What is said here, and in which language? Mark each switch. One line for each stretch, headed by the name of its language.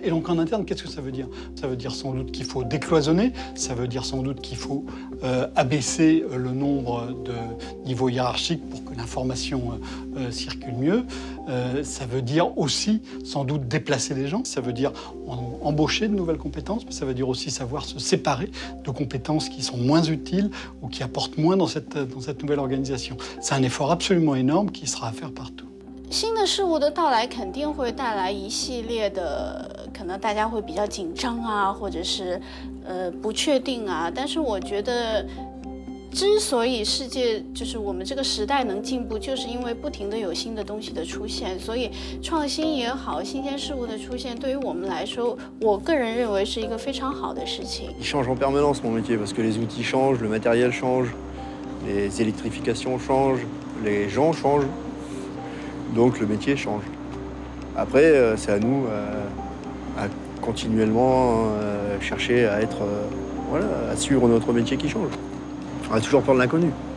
French: Et donc en interne, qu'est-ce que ça veut dire? Ça veut dire sans doute qu'il faut décloisonner, ça veut dire sans doute qu'il faut abaisser le nombre de niveaux hiérarchiques pour que l'information circule mieux. Ça veut dire aussi sans doute déplacer des gens, ça veut dire embaucher de nouvelles compétences, mais ça veut dire aussi savoir se séparer de compétences qui sont moins utiles ou qui apportent moins dans cette nouvelle organisation. C'est un effort absolument énorme qui sera à faire partout.
Chinese: 新的事物的到来肯定会带来一系列的，可能大家会比较紧张啊，或者是不确定啊。但是我觉得，之所以世界就是我们这个时代能进步，就是因为不停的有新的东西的出现。所以创新也好，新鲜事物的出现，对于我们来说，我个人认为是一个非常好的事情。
French: Il change en permanence mon métier parce que les outils changent, le matériel change, les électrifications changent, les gens changent. Donc le métier change. Après, c'est à nous à continuellement chercher à être, voilà, à suivre notre métier qui change. On a toujours peur de l'inconnu.